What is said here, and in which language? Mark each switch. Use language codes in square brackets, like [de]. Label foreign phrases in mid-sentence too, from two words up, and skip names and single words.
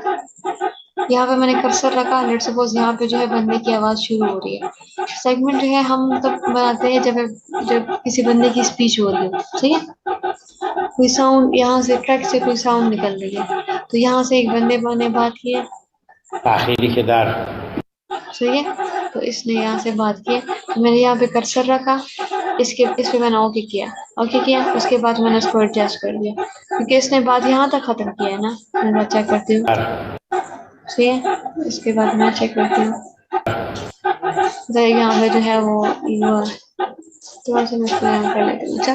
[hi] यहाँ पे मैंने कर्सर रखा, [en] let's suppose [hi] यहाँ पे जो है बंदे की आवाज शुरू हो रही है। सेगमेंट जो है हम तब बनाते हैं जब किसी बंदे की स्पीच हो रही हो, सही है। कोई साउंड यहाँ से, ट्रैक से कोई साउंड निकल रही है, तो यहाँ से एक बंदे ने बात की है, [fa] تأخیری که در [hi] सही है। तो इसने यहाँ से बात की है, तो मैंने यहाँ पे कर्सर रखा, इस पे मैंने ओके किया, उसके बाद मैंने इसको एडजस्ट कर दिया, क्योंकि इसने बात यहाँ तक खत्म किया है ना। मैं चेक करती हूँ, सही है। इसके बाद मैं चेक करती हूँ, तो यहाँ पे जो है वो थोड़ा सा मैं इसको यहाँ कर लेती हूँ।